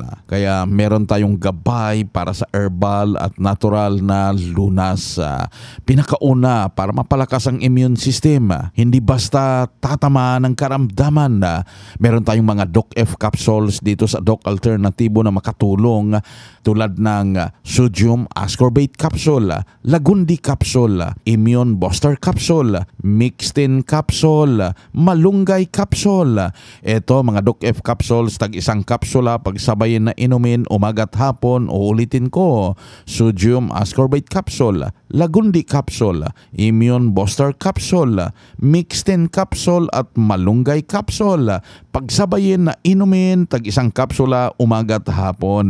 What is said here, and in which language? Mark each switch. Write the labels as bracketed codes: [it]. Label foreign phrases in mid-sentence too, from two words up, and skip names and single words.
[tl] Kaya meron tayong gabay para sa herbal at natural na lunas. Pinakauna, para mapalakas ang immune system, hindi basta tatamaan ng karamdaman. Meron tayong mga Doc F capsules dito sa Doc Alternatibo na makatulong tulad ng [en] sodium ascorbate capsule, lagundi capsule, immune booster capsule, mixtin capsule, malunggay capsule. [tl] Ito mga Doc F capsules, tag isang kapsula, pagsabayin na inumin umaga at hapon. Uulitin ko, [en] sodium ascorbate capsule, lagundi capsule, immune booster capsule, mixtin capsule at malunggay capsule. [tl] Pagsabayin na inumin, tag isang kapsula umaga at hapon.